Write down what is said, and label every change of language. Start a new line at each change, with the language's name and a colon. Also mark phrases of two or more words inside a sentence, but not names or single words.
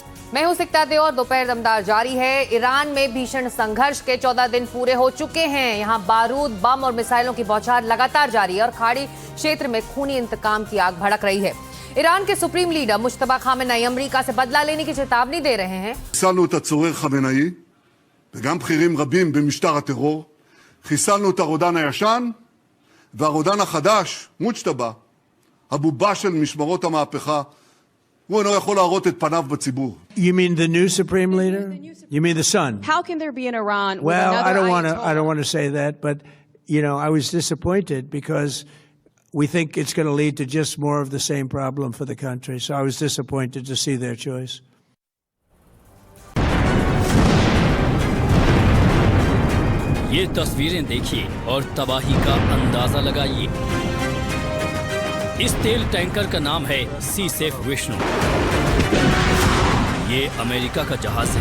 Hindi: मैं हूं सिकता दे और दोपहर दमदार जारी है। ईरान में भीषण संघर्ष के 14 दिन पूरे हो चुके हैं। यहां बारूद, बम और मिसाइलों की बौछार लगातार जारी है और खाड़ी क्षेत्र में खूनी इंतकाम की आग भड़क रही है। ईरान के
English: supreme leader
Hindi: मुश्तबा खामेनेई अमेरिका से बदला लेने की चेतावनी दे रहे हैं।
Hebrew: חיסלנו את הצורר חמינאי וגם בכירים רבים במשטר הטרור. חיסלנו את הרודן הישן והרודן החדש, מוג'תבא, הבובה של משמרות המהפכה. הוא אינו יכול להראות את פניו בציבור.
English: You mean the new supreme leader? You mean the son? How can there be in Iran with Well, another I don't want to say that, but you know, I was disappointed because we think it's going to lead to just more of the same problem for the country. So I was disappointed to see their choice.
Hindi: ये तस्वीरें देखिए और तबाही का अंदाजा लगाइए। इस तेल टैंकर का नाम है सी सेफ विष्णु। ये अमेरिका का जहाज है।